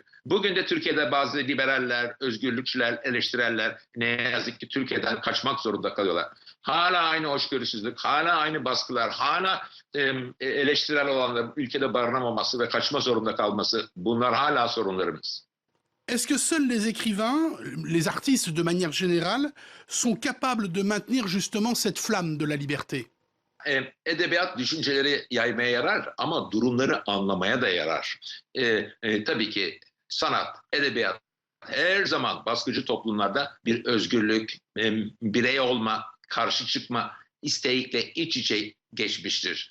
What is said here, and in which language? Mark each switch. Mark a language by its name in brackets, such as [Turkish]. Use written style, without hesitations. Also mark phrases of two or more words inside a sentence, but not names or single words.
[Turkish] Bugün de Türkiye'de bazı liberaller, özgürlükçüler, eleştireller ne yazık ki Türkiye'den kaçmak zorunda kalıyorlar. Hala aynı hoşgörüsüzlük, hala aynı baskılar, hala eleştirel olanların ülkede barınamaması ve kaçma zorunda kalması, bunlar hala sorunlarımız. [French] Est-ce que seuls les écrivains, les artistes de manière générale, sont capables de maintenir justement cette flamme de la liberté? [Turkish] Edebiyat düşünceleri yaymaya yarar ama durumları anlamaya da yarar. Tabii ki sanat, edebiyat her zaman baskıcı toplumlarda bir özgürlük, birey olma, karşı çıkma isteğiyle iç içe geçmiştir.